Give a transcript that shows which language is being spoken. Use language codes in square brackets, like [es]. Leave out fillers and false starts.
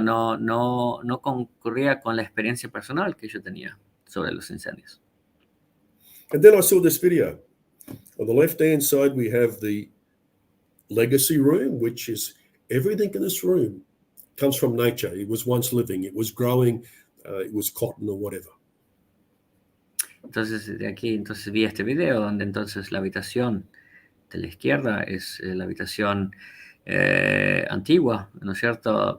[es] No concurría con la experiencia personal que yo tenía sobre los incendios. [en] And then I saw this video. On the left-hand side, we have the legacy room, which is everything in this room comes from nature. It was once living, it was growing, it was cotton or whatever. [es] Entonces, de aquí vi este video donde entonces la habitación de la izquierda es la habitación antigua, ¿no es cierto?